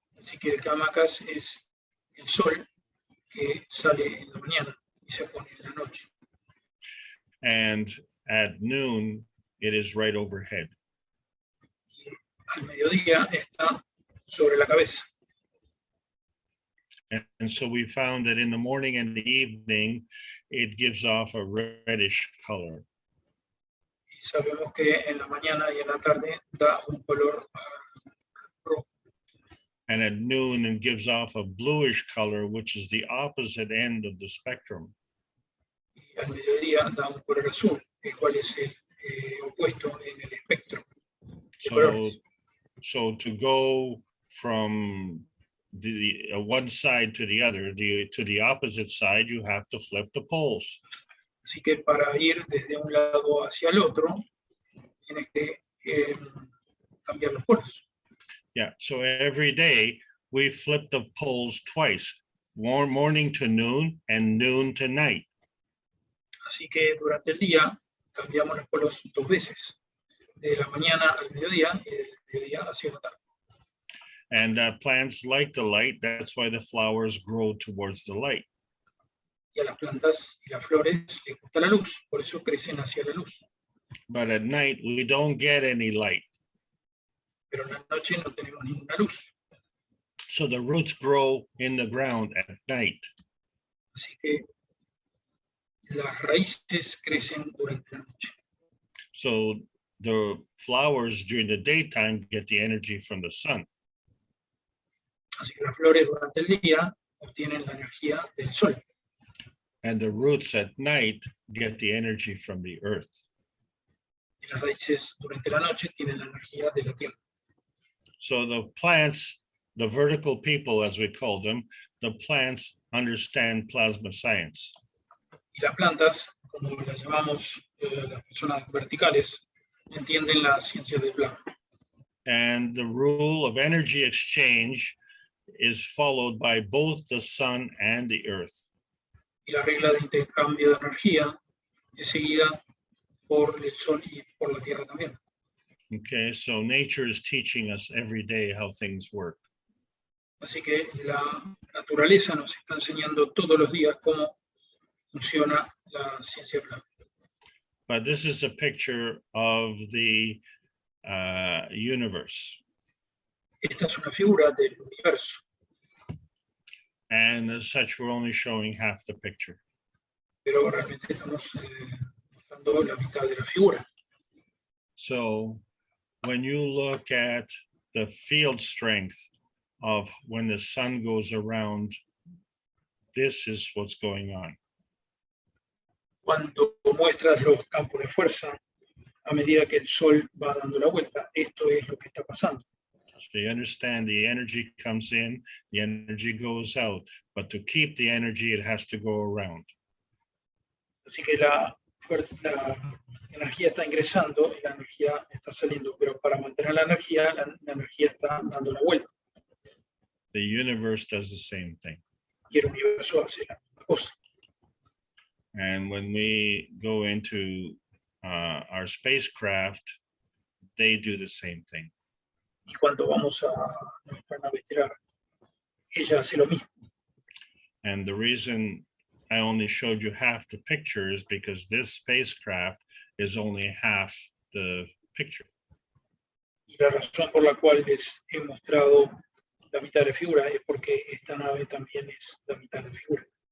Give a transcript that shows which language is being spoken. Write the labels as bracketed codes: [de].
[es] Así que el que amacas es el sol que sale en la mañana y se pone en la noche. [en] And at noon, it is right overhead. [es] Y al mediodía está sobre la cabeza. [en] And so we found that in the morning and the evening, it gives off a reddish color. [es] Y sabemos que en la mañana y en la tarde da un color rojo. [en] And at noon, it gives off a bluish color, which is the opposite end of the spectrum. [es] Y al mediodía da un color azul, el cual es el opuesto en el espectro de colores. [en] So to go from the one side to the other, to the opposite side, you have to flip the poles. [es] Así que para ir desde un lado hacia el otro, tienes que cambiar los polos. [en] Yeah, so every day we flip the poles twice, morning to noon and noon to night. [es] Así que durante el día cambiamos los polos 2 veces, de la mañana al mediodía y del mediodía hacia la tarde. [en] And plants like the light, that's why the flowers grow towards the light. [es] Y a las plantas y las flores les gusta la luz, por eso crecen hacia la luz. [en] But at night, we don't get any light. [es] Pero en la noche no tenemos ninguna luz. [en] So the roots grow in the ground at night. [es] Así que las raíces crecen durante la noche. [en] So the flowers during the daytime get the energy from the sun. [es] Así que las flores durante el día obtienen la energía del sol. [en] And the roots at night get the energy from the earth. [es] Y las raíces durante la noche tienen la energía de la tierra. [en] So the plants, the vertical people, as we call them, the plants understand plasma science. [es] Y las plantas, como las llamamos las personas verticales, entienden la ciencia del plasma. [en] And the rule of energy exchange is followed by both the sun and the earth. [es] Y la regla de intercambio de energía es seguida por el sol y por la tierra también. [en] Okay, so nature is teaching us every day how things work. [es] Así que la naturaleza nos está enseñando todos los días cómo funciona la ciencia plasma. [en] But this is a picture of the universe. [es] Esta es una figura del universo. [en] And as such, we're only showing half the picture. [es] Pero realmente estamos mostrando la mitad de la figura. [en] So when you look at the field strength of when the sun goes around, this is what's going on. [es] Cuando muestras los campos de fuerza, a medida que el sol va dando la vuelta, esto es lo que está pasando. [en] So you understand the energy comes in, the energy goes out, but to keep the energy, it has to go around. [es] Así que la energía está ingresando y la energía está saliendo, pero para mantener la energía está dando la vuelta. [en] The universe does the same thing. [es] Y el universo hace la misma cosa. [en] And when we go into our spacecraft, they do the same thing. [es] Y cuando vamos a nuestra nave estelar, ella hace lo mismo. [en] And the reason I only showed you half the picture is because this spacecraft is only half the picture. [es] Y la razón por la cual les he mostrado la mitad de la figura es porque esta nave también es la mitad de la figura.